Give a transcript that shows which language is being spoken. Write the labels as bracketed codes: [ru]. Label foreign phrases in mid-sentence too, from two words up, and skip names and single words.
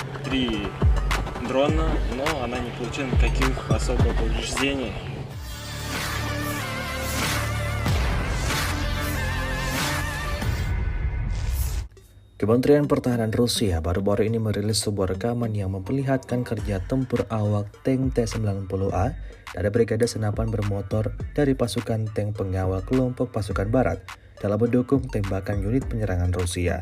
[ru] 3 дрона, но она не получила никаких особых повреждений. [id] Kementerian Pertahanan Rusia baru-baru ini merilis sebuah rekaman yang memperlihatkan kerja tempur awak tank T-90A dari Brigade Senapan Bermotor dari pasukan tank pengawal kelompok pasukan Barat dalam mendukung tembakan unit penyerangan Rusia.